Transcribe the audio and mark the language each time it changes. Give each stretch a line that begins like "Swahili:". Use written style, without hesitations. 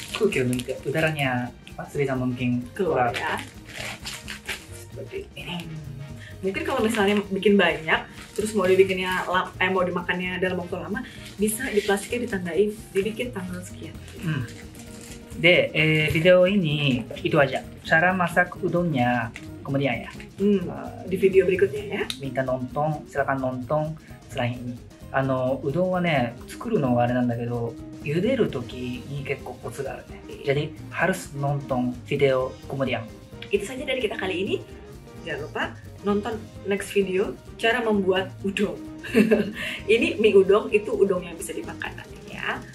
Japanese: 空気を抜いて
Indonesian: udaranya sebisa mungkin keluar ya. Seperti ini. Mungkin kalau misalnya bikin banyak, terus mau dibikinnya mau dimakannya dalam waktu lama, bisa di plastiknya ditandain, dibikin tanggal sekian. De, video ini itu aja. Cara masak udonnya kemudian ya. Di video berikutnya ya. Minta nonton, silakan nonton selain ini.
Japanese: うどんはね、作るのはあれなんだけど、茹でるときに結構コツがあるね。
Indonesian: Jadi harus nonton video kemudian. Itu saja dari kita kali ini. Jangan lupa nonton
English: next video
Indonesian: cara membuat udon. Ini mie udon, itu udon yang bisa dimakan nanti ya.